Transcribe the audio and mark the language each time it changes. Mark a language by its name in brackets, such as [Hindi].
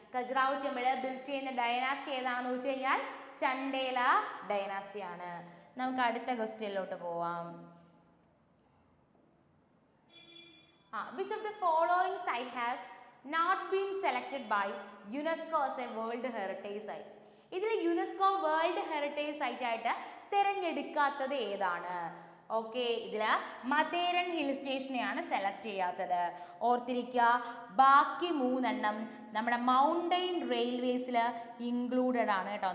[Malayalam] ഖജുറാഹോ temple built ചെയ്യുന്ന dynasty ഏതാണെന്ന് ചോദിച്ചു കഴിഞ്ഞാൽ ചണ്ടേല ഡൈനാസ്റ്റി ആണ്. നമുക്ക് അടുത്ത ക്വസ്റ്റ്യനിലോട്ട് പോവാം. [English] Which of the following site has not been selected by UNESCO as a World Heritage Site? [Malayalam] ഇതിൽ യുനെസ്കോ വേൾഡ് ഹെറിറ്റേജ് സൈറ്റ് ആയിട്ട് തിരഞ്ഞെടുക്കാത്തത് ഏതാണ്? ഓക്കെ, ഇതിൽ മതേരൻ ഹിൽ സ്റ്റേഷനെയാണ് സെലക്ട് ചെയ്യാത്തത്. ഓർത്തിരിക്കുക, ബാക്കി 3 നമ്മുടെ മൗണ്ടെയിൻ റെയിൽവേസിൽ ഇൻക്ലൂഡഡ് ആണ് കേട്ടോ.